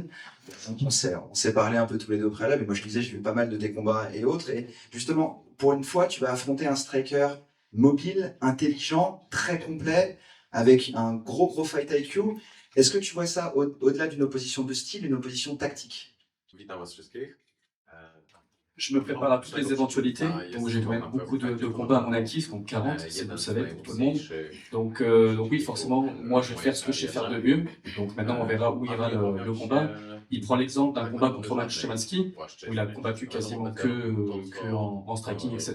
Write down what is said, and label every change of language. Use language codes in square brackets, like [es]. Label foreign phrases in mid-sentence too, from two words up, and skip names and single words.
[fr] On s'est parlé un peu tous les deux au préalable, et moi je disais, j'ai vu pas mal de tes combats et autres. Et justement, pour une fois, tu vas affronter un striker mobile, intelligent, très complet, avec un gros [en] fight IQ. [fr] Est-ce que tu vois ça au-delà d'une opposition de style, une opposition tactique? [pl] Witam Was wszystkich. [fr] Je me prépare à toutes les éventualités, donc j'ai quand même beaucoup de combats à mon actif, donc 40, si vous le savez, pour tout le monde. Donc oui, forcément, moi je vais faire ce que je sais faire de mieux. Donc maintenant on verra où ira le combat. Il prend l'exemple d'un combat contre Roman Szymanski, où il a combattu quasiment que en striking, etc.